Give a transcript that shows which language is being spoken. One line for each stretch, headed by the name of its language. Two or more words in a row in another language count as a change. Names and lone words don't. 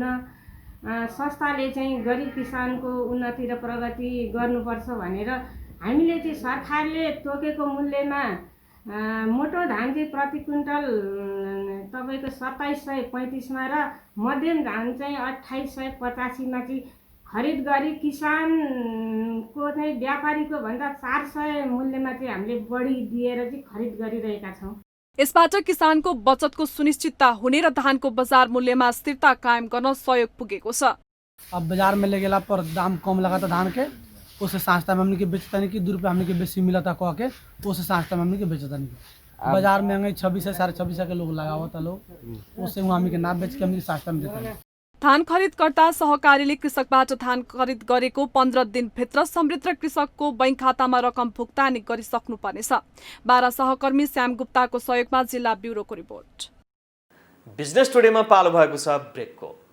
Nepali: संस्थाले चाहिँ गरिब किसानको उन्नति र प्रगति गर्नुपर्छ भनेर हामीले चाहिँ सरकारले तोकेको मूल्यमा मोटो धान चाहिँ प्रति क्विन्टल तपाईँको 2735 मा र मध्यम धान चाहिँ 2885 मा चाहिँ खरिद गरी किसानको चाहिँ व्यापारीको भन्दा 400 मूल्यमा चाहिँ हामीले बढी दिएर चाहिँ खरिद गरिरहेका छौँ। यसबाट किसानको बचतको सुनिश्चितता हुने र धानको बजार मूल्यमा स्थिरता कायम गर्न सहयोग पुगेको छ।
Maithili: अब बाजार में ले गेला पर दाम कम लगा था धान के, उससे सांस्ता में हमने के बेचता नहीं कि 2 रुपये हमने के बेसी मिला था कह के, उससे सांस्ता में हमने के बेचता नहीं। बाजार में 2600 2650 के लोग लगावत लोग, उससे वहाँ हमने के ना बेच के हमने सांस्ता में देता नहीं।
Nepali: धान खरिदकर्ता सहकारीले कृषकबाट धान खरिद गरेको 15 दिनभित्र समृद्ध कृषकको बैंक खातामा रकम भुक्तानी गरिसक्नुपर्नेछ। 12 सहकर्मी श्याम गुप्ताको सहयोगमा जिल्ला ब्युरोको रिपोर्ट। बिजनेस टुडेमा पालो भएको छ ब्रेकको।